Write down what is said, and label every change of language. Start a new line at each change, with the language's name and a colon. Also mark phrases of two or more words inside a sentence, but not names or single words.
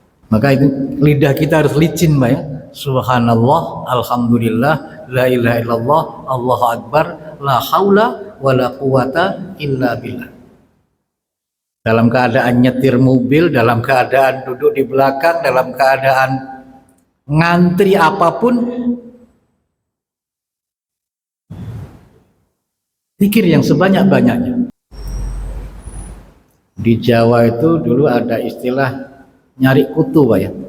Indonesian: Maka itu lidah kita harus licin, Pak ya.
Arabic: سبحان الله، الحمد لله, لا إله إلا الله، الله أكبر، لا حول ولا قوة إلا بالله.
Indonesian: Dalam keadaan nyetir mobil, dalam keadaan duduk di belakang, dalam keadaan ngantri apapun, zikir yang sebanyak-banyaknya. Di Jawa itu dulu ada istilah nyari kutu, Pak ya.